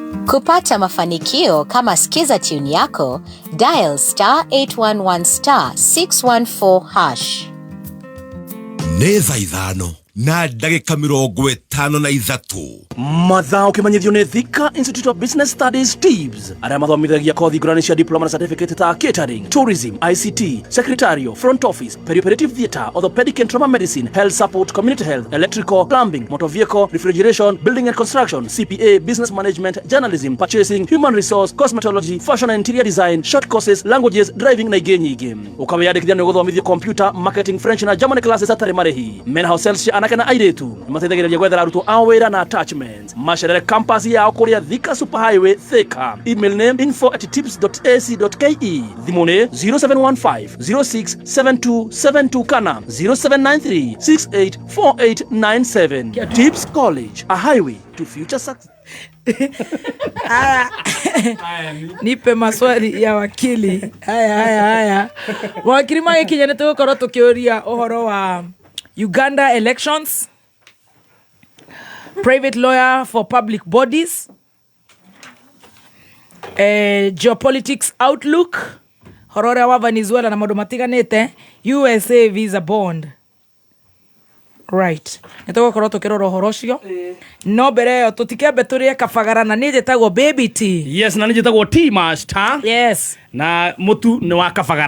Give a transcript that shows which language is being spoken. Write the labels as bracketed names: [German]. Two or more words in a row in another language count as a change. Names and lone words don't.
[Swahili] Kupata mafanikio kama skiza tune yako, dial *811*614#. [Kikuyu] Neza ithano na ndagika 53 mathaa ukimanyithio ni Thika Institute of Business Studies TIBS aria mathomithagia kothi ngurani cia diploma na certificate ta catering, [English] tourism, ICT, secretarial, front office, perioperative theatre, orthopedic and trauma medicine, health support, community health, electrical, plumbing, motor vehicle, refrigeration, building and construction, CPA, business management, journalism, purchasing, human resource, cosmetology, fashion and interior design, short courses, languages, driving [Kikuyu] na ingĩ nyingĩ. Ukawiyandĩkithia nĩ gũthomithio computer, marketing, French na [English] German classes [Kikuyu] atarĩ marĩhi. Men house sales cia anake na airĩtu nĩmateithagĩrĩria gwethera arutwo a wĩra na attachments. Macerere campus yao kũrĩa Thika Superhighway Thika. Email name info@tips.ac.ke. Thimũ nĩ 0715 067272 kana 0793684897. [English] Tips College, a highway to future success. [Swahili] Nipe maswali ya wakili. [Kikuyu] Haya. Wakili Magikinya nĩtũgũkorwo tũkĩũria ũhoro wa Uganda elections, [English] private lawyer for public bodies, geopolitics outlook, [Kikuyu] horora wa Venezuela na maũndũ matiganĩte, USA [English] visa bond. Right. [Kikuyu] Nĩtũgũkorwo tũkĩrora ũhoro ũcio. No mbere ĩyo tũtikĩambe tũrĩe kabagara na niĩ njĩtagwo Baby T. Yes, na niĩ njĩtagwo T Master. [English] Yes. [Kikuyu] Na mũtu nĩ wa kabagara.